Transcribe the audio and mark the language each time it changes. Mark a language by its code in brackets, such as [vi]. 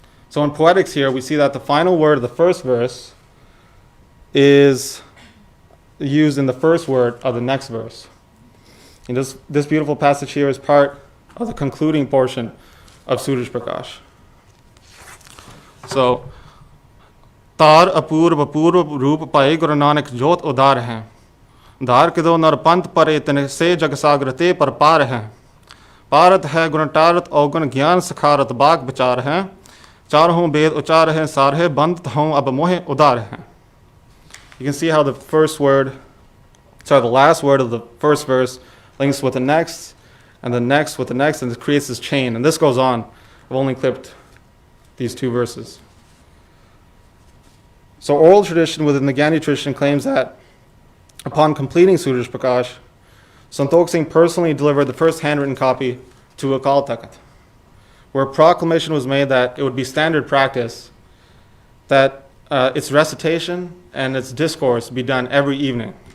[en] So in poetics here, we see that the final word of the first verse is used in the first word of the next verse. And this beautiful passage here is part of the concluding portion of Suraj Prakash. [bra] So, तार अपूर्व अपूर्व रूप पाए गुरु नानक जोत उदार हैं धार के दो नर पंथ परे तन से जग सागर ते पर पार हैं पारत है गुण टारत अवगुण ज्ञान सखारत बाग विचार हैं चारों वेद उचार हैं सारे बंद हों अब मोहे उदार हैं. [en] You can see how the last word of the first verse links with the next, and the next with the next, and it creates this chain. And this goes on. I've only clipped these two verses. So oral tradition within the Gyani tradition claims that upon completing Suraj Prakash, Santokh Singh personally delivered the first handwritten copy to Akal Takht, where a proclamation was made that it would be standard practice that its recitation and its discourse be done every evening.